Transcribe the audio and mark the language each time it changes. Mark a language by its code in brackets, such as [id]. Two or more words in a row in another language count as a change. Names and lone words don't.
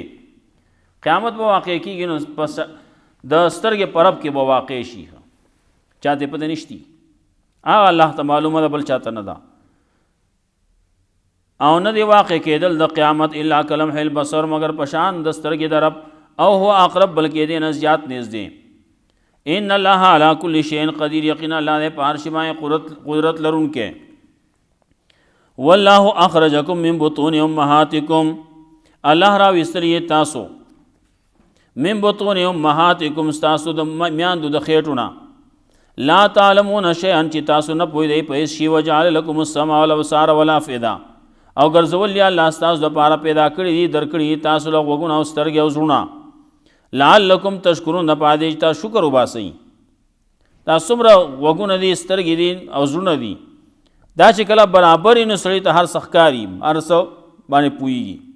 [ps] قیامت به واقع کېږي نو پس د سترګې په رب کې به واقع شي، چاته پته نشتی، هغه الله ته معلومه ده، بل چاته نه ده. او نه دی واقع کېدل د قیامت [ar] الا کلمح البصر، [ps] مگر پشان د سترګې د رب، [ar] او هو اقرب، [ps] بلکې دې نه زیات نږدې. [ar] ان الله علی کل شیء قدیر، [ps] یقینا الله دې په هر شی باندې قدرت لرونکی. [ar] والله اخرجکم من بطون امهاتکم، [ps] الله را ویستلی تاسو [ar] من بطون امهاتکم، [ps] تاسو د میاندو د خېټونه، [ar] لا تعلمون شیئا، [ps] چې تاسو نه پوهېدئ په هېڅ شي. [ar] وجعل لکم السمع والابصار والافئده، [ps] او ګرځولي الله ستاسو دپاره پیدا کړي دي، درکړي تاسو له غوږونه او سترګې او زړونه، [ar] لعلکم تشکرون، [ps] دپاره دې چې تاسو شکر وباسئ. دا څومره غوږونه دي، سترګې دي او زړونه دي، دا چې کله برابر نو سړي ته هر څه ښکاري، هر څه باندې پوهېږي.